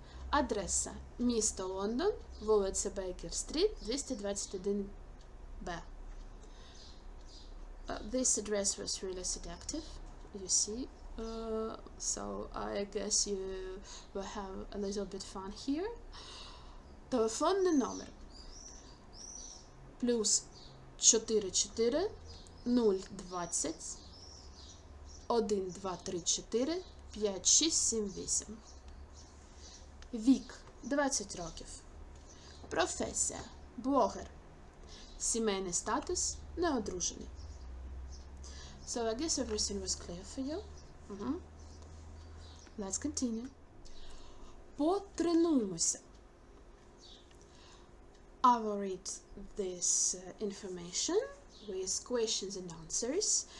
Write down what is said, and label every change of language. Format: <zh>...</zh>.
<uk>Адреса, місто Лондон, вулиця Бейкер-стріт, 221Б.</uk> <en>This address was really seductive, you see, so I guess you will have a little bit fun here.</en> <uk>Телефонний номер плюс 44 020 1234 5678. Вік 20 років. Професія блогер. Сімейний статус неодружений.</uk> <en>So I guess everything was clear for you. Let's continue.</en> <uk>Потренуємося.</uk> <en>I will read this information with questions and answers.</en>